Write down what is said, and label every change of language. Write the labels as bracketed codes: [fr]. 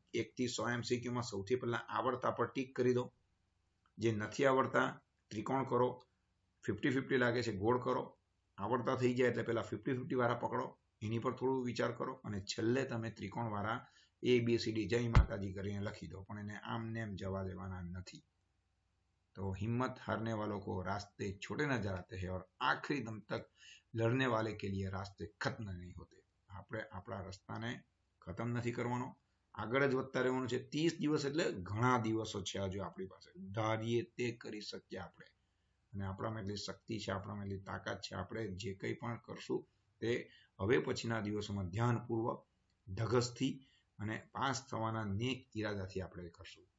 [gu] 1 થી 100 એમસીક્યુમાં સૌથી પહેલા આવડતા પર ટીક કરી દો. જે નથી આવડતા ત્રિકોણ કરો, 50-50 લાગે છે ગોળ કરો. આવડતા થઈ જાય એટલે પહેલા 50-50 વાળા પકડો, એની પર થોડું વિચાર કરો અને છેલ્લે તમે ત્રિકોણ વાળા ABCD જય માતાજી કરીને લખી દો, પણ એને આમ નેમ જવા દેવાના નથી. [hi] तो हिम्मत हारने वालों को रास्ते छोटे नजर आते हैं और आखिरी दम तक लड़ने वाले के लिए रास्ते खत्म नहीं होते. [gu] આપણે આપણા રસ્તાને ખતમ નથી કરવાનો, આગળ જ વધતા રહેવાનું છે. 30 દિવસ એટલે ઘણા દિવસો છે હજુ આપણી પાસે. ધારીએ તે કરી શકીએ આપણે, અને આપણામાં એટલી શક્તિ છે, આપણામાં એટલી તાકાત છે. આપણે જે કંઈ પણ કરશું તે હવે પછીના દિવસોમાં ધ્યાનપૂર્વક, ધગસથી અને પાસ થવાના નેક ઈરાદાથી આપણે કરશું.